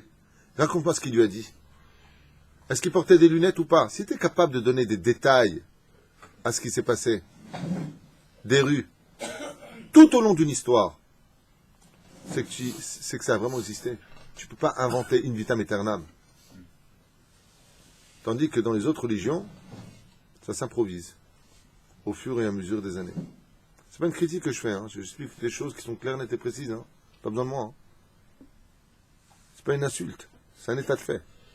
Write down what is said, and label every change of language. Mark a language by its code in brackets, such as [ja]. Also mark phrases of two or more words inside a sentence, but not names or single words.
[fr] Raconte-moi ce qu'il lui a dit. Est-ce qu'il portait des lunettes ou pas? Si tu es capable de donner des détails à ce qui s'est passé, des rues, tout au long d'une histoire, c'est que ça a vraiment existé. Tu ne peux pas inventer [la] in vitam aeternam. [fr] Tandis que dans les autres religions, ça s'improvise au fur et à mesure des années. C'est pas une critique que je fais, hein. Je explique des choses qui sont claires, nettes et précises. Hein. Pas besoin de moi. Hein. C'est pas une insulte, c'est un état de fait.